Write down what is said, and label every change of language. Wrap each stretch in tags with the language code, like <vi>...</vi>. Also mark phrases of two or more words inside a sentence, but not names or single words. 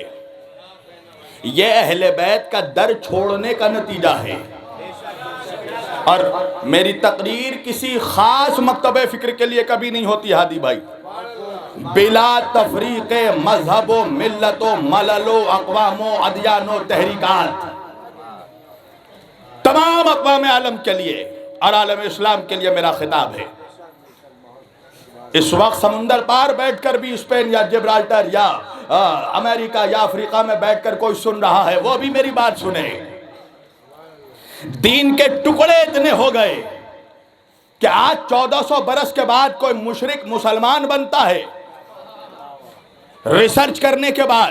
<ur>یہ اہل بیت کا در چھوڑنے کا نتیجہ ہے. اور میری تقریر کسی خاص مکتبہ فکر کے لیے کبھی نہیں ہوتی ہادی بھائی. بلا تفریق مذہب و ملت و ملل و اقوام و ادیان و تحریکات، تمام اقوام عالم کے لیے اور عالم اسلام کے لیے میرا خطاب ہے. اس وقت سمندر پار بیٹھ کر بھی اسپین یا جبرالٹر یا امریکہ یا افریقہ میں بیٹھ کر کوئی سن رہا ہے، وہ بھی میری بات سنے. دین کے ٹکڑے اتنے ہو گئے کہ آج 1400 برس کے بعد کوئی مشرک مسلمان بنتا ہے ریسرچ کرنے کے بعد.</ur>